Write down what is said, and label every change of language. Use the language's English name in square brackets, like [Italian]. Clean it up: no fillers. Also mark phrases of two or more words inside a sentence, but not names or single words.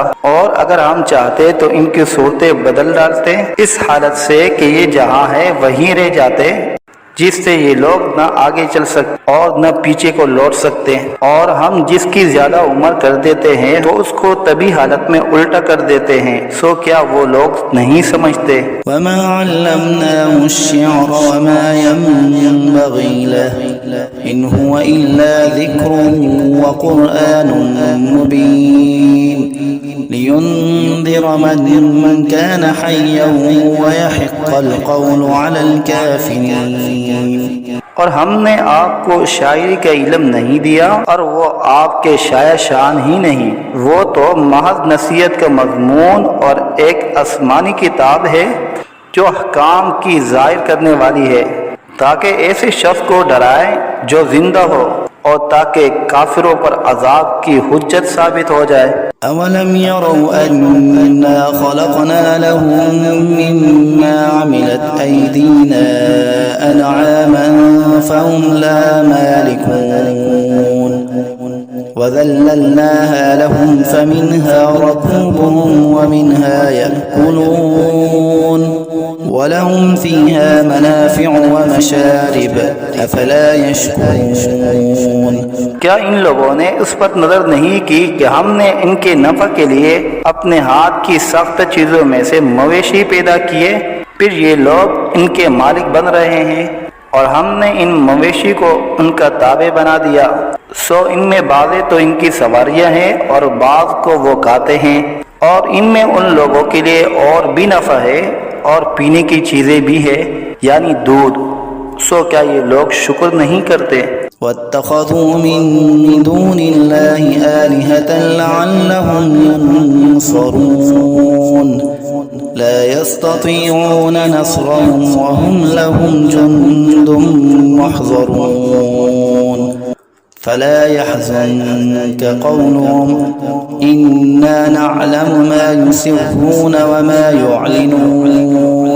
[Hindi] और अगर हम चाहते तो इनकी सूरतें बदल डालते इस हालत से कि ये जहाँ है वहीं रह जाते, जिससे ये लोग न आगे चल सकते और न पीछे को लौट सकते। और हम जिसकी ज्यादा उम्र कर देते हैं तो उसको तभी हालत में उल्टा कर देते हैं, सो क्या वो लोग नहीं समझते। [Arabic] وما علمناه الشعر وما ينبغي له إن هو إلا ذكر وقرآن مبين لينذر من كان حيا ويحق القول على الكافرين. [Hindi] और हमने आपको शायरी का इल्म नहीं दिया और वो आपके शाया शान ही नहीं, वो तो महज नसीहत का मजमून और एक आसमानी किताब है जो अहकाम की ज़ाहिर करने वाली है, ताकि ऐसे शख्स को डराए जो जिंदा हो और ताकि काफिरों पर अजाब की हुज्जत साबित हो जाए। [Arabic] أولم يروا أنا خلقنا لهم مما عملت أيدينا أنعاما فهم لها مالكون وذللناها لهم فمنها ركوبهم ومنها يأكلون ولهم فيها منافع ومشارب أفلا يشكرون. [Hindi] क्या इन लोगों ने उस पर नजर नहीं की कि हमने इनके नफ़ा के लिए अपने हाथ की सख्त चीजों में से मवेशी पैदा किए, फिर ये लोग इनके मालिक बन रहे हैं और हमने इन मवेशी को उनका ताबे बना दिया। सो इनमें बाज़े तो इनकी सवारियां हैं और बाज़ को वो खाते हैं, और इनमें उन लोगों के लिए और भी नफ़ा है और पीने की चीज़ें भी है, यानी दूध। सो क्या ये लोग शुक्र नहीं करते। [Arabic] واتخذوا من دون الله آلهة لعلهم ينصرون لا يستطيعون نصرهم وهم لهم جند محضرون فلا يحزنك قولهم إنا نعلم ما يسرون وما يعلنون.